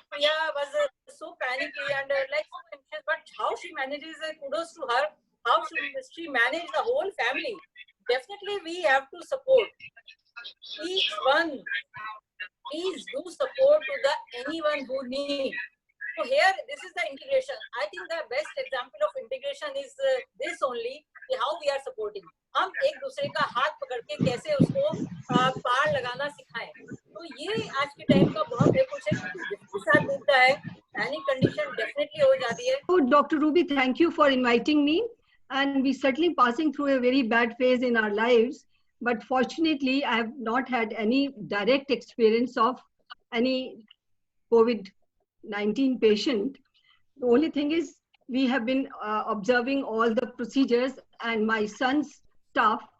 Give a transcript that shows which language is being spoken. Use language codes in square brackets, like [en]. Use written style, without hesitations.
[en] Priya was so panicky and so anxious, but how she manages, kudos to her, how she managed the whole family. Definitely we have to support each one. Please do support to anyone who needs. So here, this is the integration. I think the best example of integration is this only, how we are supporting. [hi] हम एक दूसरे का हाथ पकड़ के कैसे उसको पार लगाना सिखाएं. तो ये आज के टाइम का बहुत कुछ है. जिसके साथ मिलता है, [en] panic condition definitely [hi] हो जाती है. [en] So, Dr. Ruby, thank you for inviting me. And we certainly passing through a very bad phase in our lives. But fortunately, I have not had any direct experience of any COVID-19 patient. The only thing is we have been observing all the procedures, and my son's staff